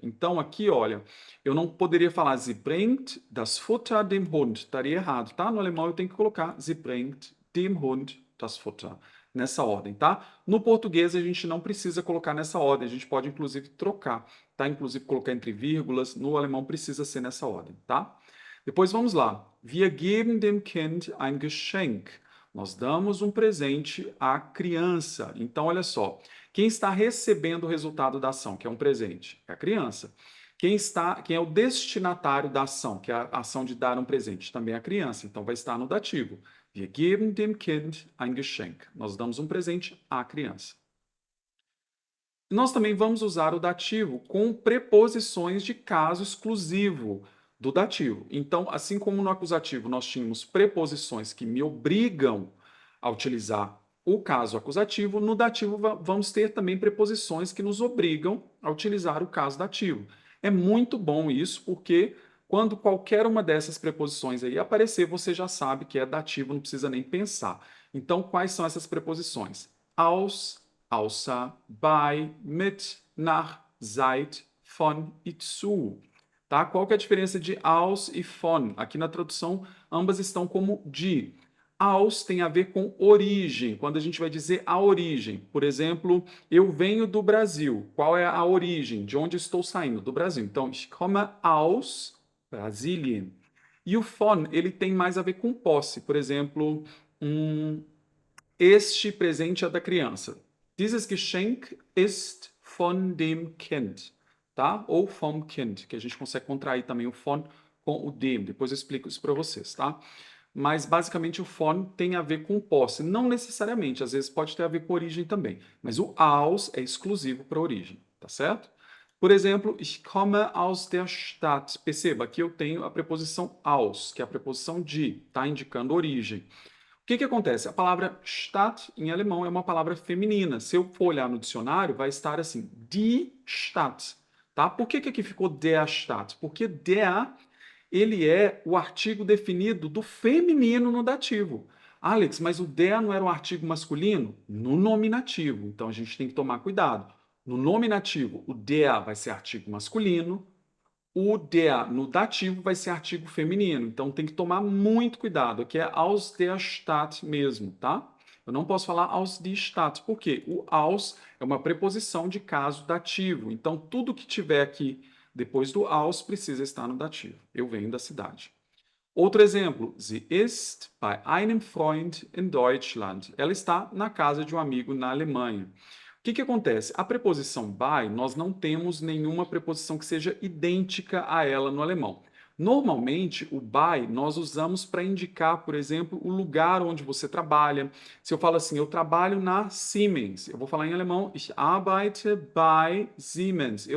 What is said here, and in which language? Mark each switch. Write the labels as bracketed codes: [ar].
[pt] Então aqui, olha, eu não poderia falar [de] sie bringt das Futter dem Hund, [pt] estaria errado, tá? No alemão eu tenho que colocar [de] sie bringt dem Hund das Futter, [pt] nessa ordem, tá? No português a gente não precisa colocar nessa ordem, a gente pode inclusive trocar, tá? Inclusive colocar entre vírgulas, no alemão precisa ser nessa ordem, tá? Depois vamos lá. [de] Wir geben dem Kind ein Geschenk. [pt] Nós damos um presente à criança. Então, olha só. Quem está recebendo o resultado da ação, que é um presente? É a criança. Quem é o destinatário da ação, que é a ação de dar um presente? Também é a criança. Então, vai estar no dativo. [de] Wir geben dem Kind ein Geschenk. [pt] Nós damos um presente à criança. Nós também vamos usar o dativo com preposições de caso exclusivo do dativo. Então, assim como no acusativo nós tínhamos preposições que me obrigam a utilizar o caso acusativo, no dativo vamos ter também preposições que nos obrigam a utilizar o caso dativo. É muito bom isso, porque quando qualquer uma dessas preposições aí aparecer, você já sabe que é dativo, não precisa nem pensar. Então, quais são essas preposições? [de] Aus, außer, bei, mit, nach, seit, von e zu. [pt] Tá? Qual que é a diferença de aus e von? Aqui na tradução, ambas estão como de. Aus tem a ver com origem, quando a gente vai dizer a origem. Por exemplo, eu venho do Brasil. Qual é a origem? De onde estou saindo? Do Brasil. Então, [de] ich komme aus Brasilien. [pt] E o von, ele tem mais a ver com posse. Por exemplo, este presente é da criança. [de] Dieses Geschenk ist von dem Kind, tá? [pt] Ou [de] vom Kind, [pt] que a gente consegue contrair também o von com o dem. Depois eu explico isso para vocês, tá? Mas basicamente o von tem a ver com posse, não necessariamente, às vezes pode ter a ver com origem também, mas o aus é exclusivo para origem, tá certo? Por exemplo, [de] ich komme aus der Stadt. [pt] Perceba que eu tenho a preposição aus, que é a preposição de, tá indicando origem. O que acontece? A palavra Stadt em alemão é uma palavra feminina. Se eu for olhar no dicionário, vai estar assim, die Stadt. Tá? Por que aqui ficou der Stadt? Porque der, ele é o artigo definido do feminino no dativo. Alex, mas o der não era um artigo masculino? No nominativo. Então a gente tem que tomar cuidado. No nominativo, o der vai ser artigo masculino, o der no dativo vai ser artigo feminino, então tem que tomar muito cuidado. Aqui é [de] aus der Stadt [pt] mesmo, tá? Eu não posso falar [de] aus die Stadt, [pt] porque o aus é uma preposição de caso dativo. Então tudo que tiver aqui depois do aus precisa estar no dativo. Eu venho da cidade. Outro exemplo, [de] sie ist bei einem Freund in Deutschland. [pt] Ela está na casa de um amigo na Alemanha. O que acontece? A preposição by, nós não temos nenhuma preposição que seja idêntica a ela no alemão. Normalmente, o by nós usamos para indicar, por exemplo, o lugar onde você trabalha. Se eu falo assim, eu trabalho na Siemens, eu vou falar em alemão, [de] ich arbeite bei Siemens.